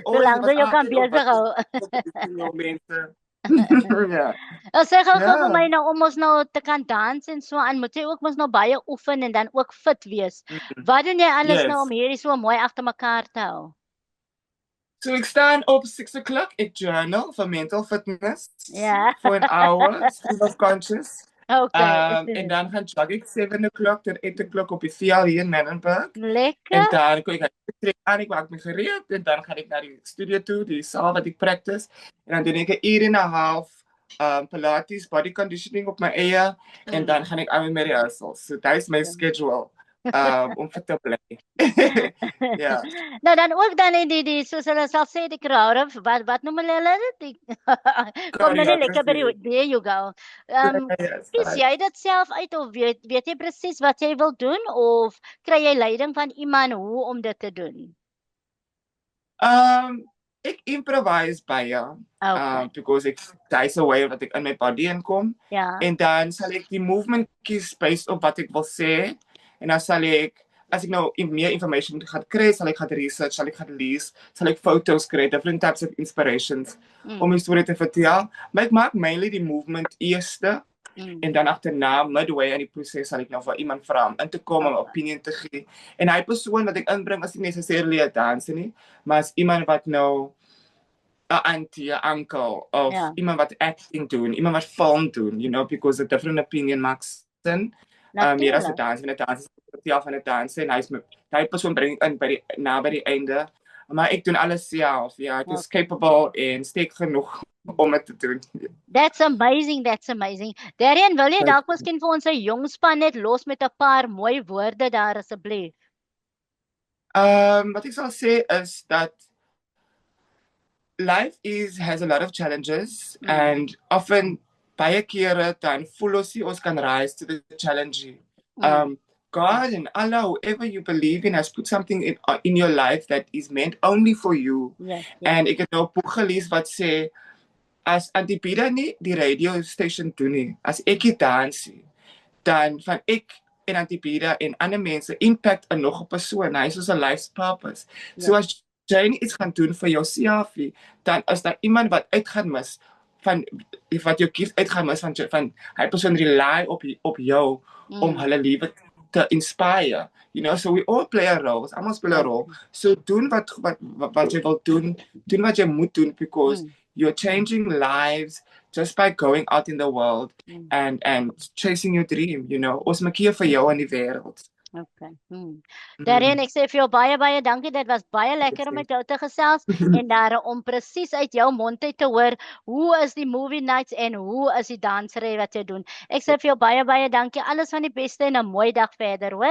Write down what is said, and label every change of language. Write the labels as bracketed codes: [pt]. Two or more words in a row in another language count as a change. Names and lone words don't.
[af] Solank jy kan besig hou. Ja. Sê gou vir my nou om ons nou te kan dans en so aan, moet jy ook mos nou baie oefen en dan ook fit wees. Wat doen jy alles nou om hierdie so mooi agter mekaar te hou? So ek staan op 6 o'clock, ek journal [en] for mental fitness. [af] Ja. [en] For an hour, stream of conscious. Okay. [af] En dan gaan jog ek 7 o'clock tot 8 o'clock op die VL hier in Menenberg. Lekker. En dan kom ek trek aan, ek maak my gereed en dan gaan ek na die studio toe, die saal wat ek practice. En dan doen ek 'n uur en 'n half Pilates, [en] body conditioning [af] op my eie en dan gaan ek aan met my rehearsals. [en] So that is my schedule. [af] Om fit te bly. Ja. Nou dan ook dan die soos hulle sal sê die crowd, wat noem hulle dit? Kom nou net lekker by die [en] there you go. [af] Kies jy dit self uit of weet jy presies wat jy wil doen of kry jy leiding van iemand hoe om dit te doen? Ek improvise baie. [en] Because that's a way [af] dat ek in my body inkom. Ja. En dan sal ek die movement kies based op wat ek wil sê. En dan sal ek, as ek nou meer information gaan kry, sal ek gaan research, sal ek gaan lees, sal ek foto's kry, [en] different types of inspirations [af] om die storie te vertel. Maar ek maak mainly die movement eerste en dan agterna, midway in die proses, sal ek nou vir iemand vra om in te kom om 'n opinion te gee. En hy persoon wat ek inbring is nie necessarily 'n danser nie, maar is iemand wat nou 'n auntie, 'n uncle of iemand wat acting doen, iemand wat film doen, [en] you know, because a different opinion makes sense. [af] Meer as 'n dans, en 'n dans is vertel van 'n dans en hy persoon bring in by die einde. Maar ek doen alles self. Ja, ek is capable en sterk genoeg om dit te doen. [en] That's amazing, that's amazing. [af] Darren, wil jy dalk miskien vir ons 'n jong span net los met 'n paar mooi woorde daar asseblief? Wat ek sal sê is dat [en] life has a lot of challenges and often [af] baie kere dan voel ons nie ons kan [en] rise to the challenge [af] nie. [en] God and Allah, whoever you believe in, has put something in your life that is meant only for you. [af] En ek het nou 'n boek gelees wat sê as Auntie Pida nie die [en] radio station [af] doen nie, as ek dit dans nie, dan van ek en Auntie Pida en ander mense impact in nog 'n persoon. Hy is soos 'n [en] life's purpose. [af] So as jy iets gaan doen vir jouself, dan is daar iemand wat uitgaan mis van wat jou gift uitgaan mis van hy persoon rely op jou om hulle lewe te inspire. [en] You know, so we all play a role. [af] Ons almal speel 'n rol. So doen wat jy wil doen wat jy moet doen [en] because you're changing lives just by going out in the world and chasing your dream, you know. [af] Ons maak hier vir jou in die wêreld. Okay. Darren, ek sê vir jou baie dankie. Dit was baie lekker om met jou te gesels en om presies uit jou mond uit te hoor hoe is die movie nights en hoe is die dansery wat jy doen. Ek sê vir jou baie dankie. Alles van die beste en 'n mooi dag verder, hoor.